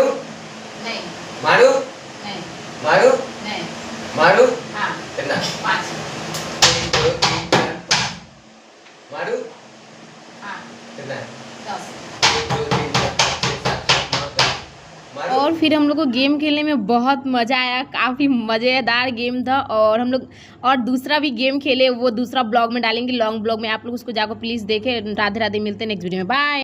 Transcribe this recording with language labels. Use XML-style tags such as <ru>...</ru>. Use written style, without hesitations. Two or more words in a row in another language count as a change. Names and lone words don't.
<hi>नहीं मारू नहीं मारू नहीं मारू हाँ कितना 5 1 2 3 4 5 मारू हाँ कितना 10। 1 2 3 4 5 6 7 8 9 10 मारू और फिर हम लोग को गेम खेलने में बहुत मज़ा आया। काफ़ी मज़ेदार गेम था। और हम लोग और दूसरा भी गेम खेले, वो दूसरा ब्लॉग में डालेंगे,</hi> <en>long blog</en> <hi>में। आप लोग उसको जाकर प्लीज़ देखें। राधे राधे, मिलते हैं</hi> <en>next video</en> <hi>में। बाय।</hi>